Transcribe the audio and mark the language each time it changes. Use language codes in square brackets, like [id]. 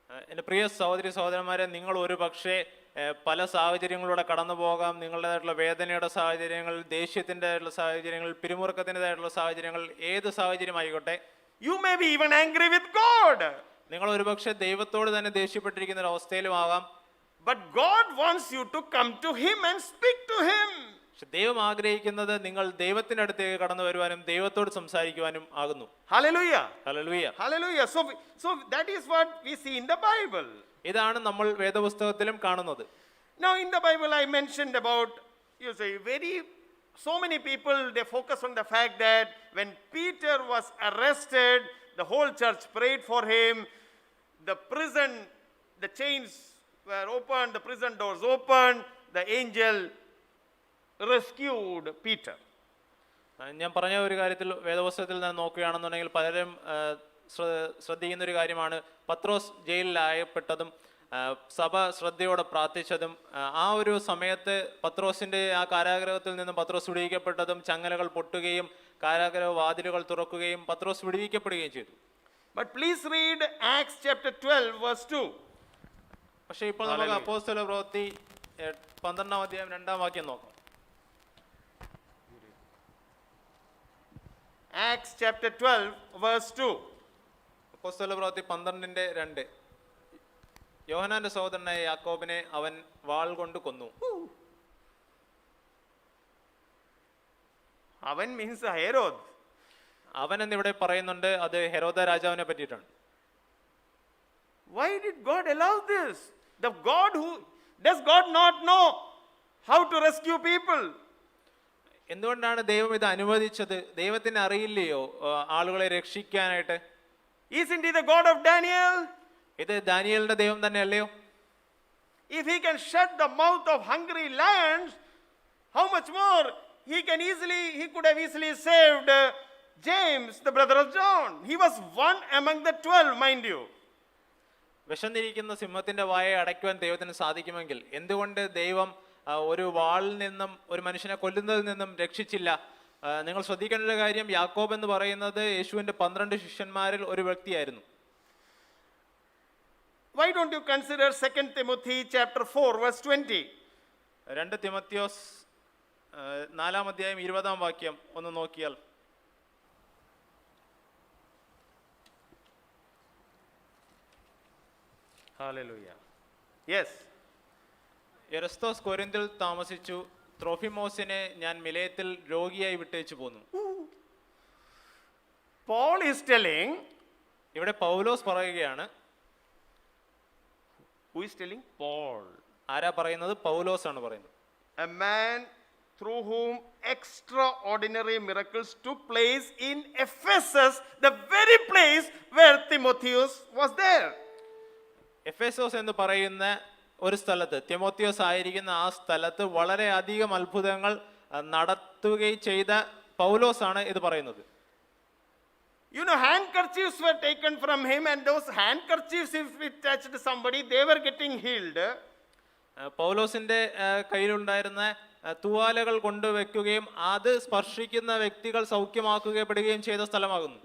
[ml] എൻ്റെ പ്രിയ സഹോദരി സഹോദരന്മാരെ, നിങ്ങൾ ഒരു പക്ഷേ പല സാഹചര്യങ്ങളിലൂടെ കടന്നു പോകാം. നിങ്ങളുടേതായിട്ടുള്ള വേദനയുടെ സാഹചര്യങ്ങൾ, ദേഷ്യത്തിൻ്റെതായിട്ടുള്ള സാഹചര്യങ്ങൾ, പിരിമുറുക്കത്തിൻ്റെതായിട്ടുള്ള സാഹചര്യങ്ങൾ, ഏത് സാഹചര്യമായിക്കോട്ടെ, [en] You may be even angry with God. [ml] നിങ്ങൾ ഒരുപക്ഷെ ദൈവത്തോട് തന്നെ ദേഷ്യപ്പെട്ടിരിക്കുന്ന ഒരു അവസ്ഥയിലുമാകാം. [en] But God wants you to come to Him and speak to Him. [ml] പക്ഷെ ദൈവം ആഗ്രഹിക്കുന്നത് നിങ്ങൾ ദൈവത്തിന്റെ അടുത്തേക്ക് കടന്നു വരുവാനും ദൈവത്തോട് സംസാരിക്കുവാനും ആകുന്നു. [en] Hallelujah. [ml] Hallelujah. [en] Hallelujah. So that is what we see in the Bible. [ml] ഇതാണ് നമ്മൾ വേദപുസ്തകത്തിലും കാണുന്നത്. [en] Now in the Bible I mentioned about, you say, so many people, they focus on the fact that when Peter was arrested, the whole church prayed for him. The chains were opened, the prison doors opened, the angel rescued Peter. [ml] ഞാൻ പറഞ്ഞ ഒരു കാര്യത്തിൽ വേദപുസ്തകത്തിൽ നിന്ന് നോക്കുകയാണെന്നുണ്ടെങ്കിൽ പലരും ശ്രദ്ധിക്കുന്ന ഒരു കാര്യമാണ് പത്രോസ് ജയിലിലായപ്പെട്ടതും സഭ ശ്രദ്ധയോടെ പ്രാർത്ഥിച്ചതും ആ ഒരു സമയത്ത് പത്രോസിന്റെ ആ കാരാഗ്രഹത്തിൽ നിന്നും പത്രോസ് വിടുവിക്കപ്പെട്ടതും ചങ്ങലകൾ പൊട്ടുകയും കാരാഗ്രഹ വാതിലുകൾ തുറക്കുകയും പത്രോസ് വിടുവിക്കപ്പെടുകയും ചെയ്തു. [en] But please read Acts chapter 12 verse 2. [ml] പക്ഷേ ഇപ്പോൾ നമുക്ക് അപ്പോസ്തല പ്രവൃത്തി 12-ാം അധ്യായം 2-ാം വാക്യം നോക്കാം. [en] Acts chapter 12 verse 2. [ml] അപ്പോസ്തല പ്രവൃത്തി 12:2. യോഹന്നാന്റെ സഹോദരനായ യാക്കോബിനെ അവൻ വാൾ കൊണ്ട് കൊന്നു. [en] അവൻ means Herod. [ml] അവൻ എന്നിവിടെ പറയുന്നുണ്ട്, അത് ഹെരോദ രാജാവിനെ പറ്റിയിട്ടാണ്. [en] Why did God allow this? Does God not know how to rescue people? [ml] എന്തുകൊണ്ടാണ് ദൈവം ഇത് അനുവദിച്ചത്? ദൈവത്തിന് അറിയില്ലയോ ആളുകളെ രക്ഷിക്കാനായിട്ട്? [en] Isn't He the God of Daniel? [ml] ഇത് ദാനിയേലിന്റെ ദൈവം തന്നെ അല്ലയോ? [en] If He can shut the mouth of hungry lions, how much more He could have easily saved James, the brother of John. He was one among the 12, mind you. [ml] വിശന്നിരിക്കുന്ന സിംഹത്തിന്റെ വായെ അടയ്ക്കുവാൻ ദൈവത്തിന് സാധിക്കുമെങ്കിൽ എന്തുകൊണ്ട് ദൈവം ഒരു വാളിൽ നിന്നും ഒരു മനുഷ്യനെ കൊല്ലുന്നതിൽ നിന്നും രക്ഷിച്ചില്ല? നിങ്ങൾ ശ്രദ്ധിക്കേണ്ട ഒരു കാര്യം, യാക്കോബ് എന്ന് പറയുന്നത് യേശുവിന്റെ 12 ശിഷ്യന്മാരിൽ ഒരു വ്യക്തിയായിരുന്നു. [en] Why don't you consider 2 Timothy chapter 4 verse 20? [ml] 2 Timotheos 4-ാം അധ്യായം 20-ാം വാക്യം ഒന്ന് നോക്കിയാൽ. [en] Hallelujah. Yes. [ml] എരസ്തോസ് കൊരിന്തിൽ താമസിച്ചു, ത്രോഫിമോസിനെ ഞാൻ മിലേത്തിൽ രോഗിയായി വിട്ടേച്ചു പോന്നു. [en] Paul is telling, [ml] ഇവിടെ പൗലോസ് പറയുകയാണ്. [en] who is telling? Paul. [ml] ആരാ പറയുന്നത്? പൗലോസ് ആണ് പറയുന്നത്. [en] A man through whom extraordinary miracles took place in Ephesus, the very place where Timotheus was there. [ml] Ephesus എന്ന് പറയുന്ന ഒരു സ്ഥലത്ത്, തിമോത്തിയോസ് ആയിരിക്കുന്ന ആ സ്ഥലത്ത് വളരെയധികം അത്ഭുതങ്ങൾ നടത്തുകയും ചെയ്ത പൗലോസ് ആണ് ഇത് പറയുന്നത്. [en] You know, handkerchiefs were taken from him, and those handkerchiefs, if it touched somebody, they were getting healed. [ml] പൗലോസിന്റെ കയ്യിലുണ്ടായിരുന്ന തൂവാലകൾ കൊണ്ടുവെക്കുകയും അത് സ്പർശിക്കുന്ന വ്യക്തികൾ സൗഖ്യമാക്കുകയും ചെയ്ത സ്ഥലമാകുന്നു.